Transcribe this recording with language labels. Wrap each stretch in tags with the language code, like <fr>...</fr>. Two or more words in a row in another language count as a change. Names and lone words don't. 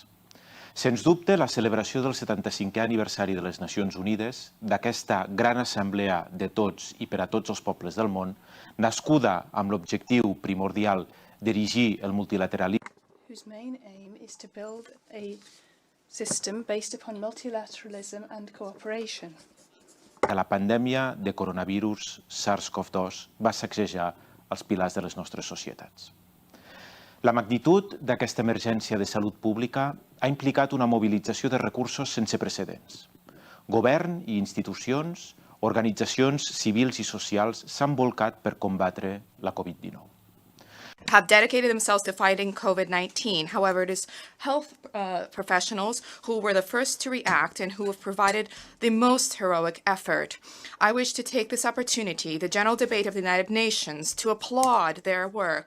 <ca>Sens dubte, la celebració del 75è aniversari de les Nacions Unides, d'aquesta gran assemblea de tots i per a tots els pobles del món, nascuda amb l'objectiu primordial dirigir el multilateralisme,</ca> <en>whose main aim is to build a system based upon multilateralism and cooperation.</en> <ca>que la pandèmia de coronavirus SARS-CoV-2 va sacsejar els pilars de les nostres societats. La magnitud d'aquesta emergència de salut pública ha implicat una mobilització de recursos sense precedents. Govern i institucions, organitzacions civils i socials s'han volcat per combatre la Covid-19.</ca> <en>Have dedicated themselves to fighting COVID-19. However, it is health professionals who were the first to react and who have provided the most heroic effort. I wish to take this opportunity, the General Debate of the United Nations, to applaud their work.</en>